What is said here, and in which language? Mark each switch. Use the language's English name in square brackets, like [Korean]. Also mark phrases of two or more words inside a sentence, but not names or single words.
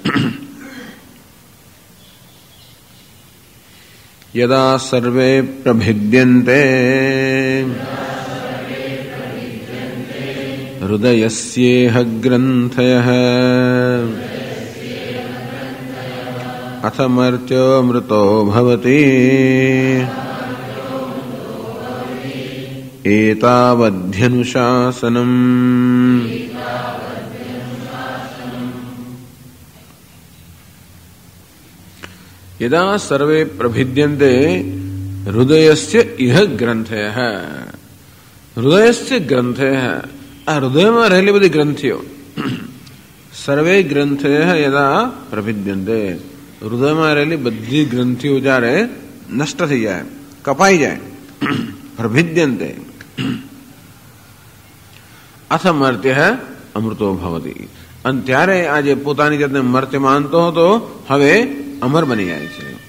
[Sanskrit] યદા સર્વે પ્રભિદ્યન્તે હૃદયસ્યેહ ગ્રંથયઃ અથ મર્ત્યો મૃતો ભવતિ एतावध्यनुशासनम् यदा सर्वे प्रभिद्यन्ते हृदयस्य इह ग्रंथयः हृदयस्य ग्रंथयः [Gujarati] आ हृदयમાં રહેલી બધી ગ્રંથિઓ [Sanskrit] સર્વે ગ્રંથયः यदा પ્રભિદ્યન્તે [Gujarati] હૃદયમાં રહેલી બધી ગ્રંથિઓ જ્યારે નષ્ટ થઈ જાય કપાઈ જાય પ્રભિદ્યન્તે [Sanskrit] અથ મર્ત્યઃ અમૃતો ભવતિ [Gujarati] અને ત્યારે આ જે પોતાની જાતને મર્ત્ય માનતો હતો હવે અમર બની જાય છે